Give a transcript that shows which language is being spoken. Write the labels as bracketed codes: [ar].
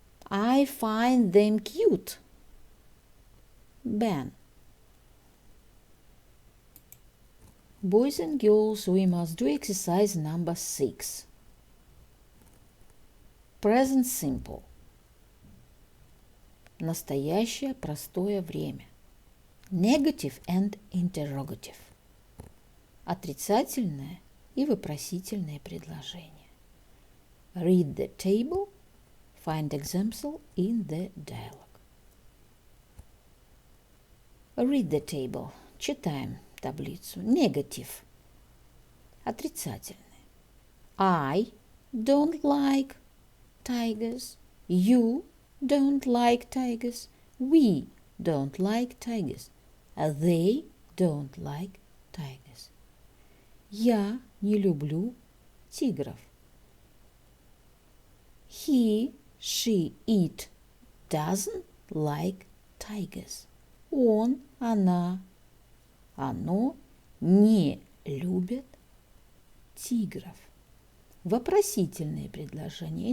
[en] I find them cute. Ben. Boys and girls, we must do exercise number 6. Present simple. [ru] Настоящее простое время. [en] Negative and interrogative. [ru] Отрицательное и вопросительное предложение. [en] Read the table. Find example in the dialogue. Read the table. [ru] Читаем таблицу. [en] Negative. [ru] Отрицательное. [en] I don't like tigers. You don't like tigers. We don't like tigers. They don't like tigers. [ru] Я не люблю тигров. [en] He, she, it doesn't like tigers. [ru] Он, она, оно не любят тигров. Вопросительные предложения.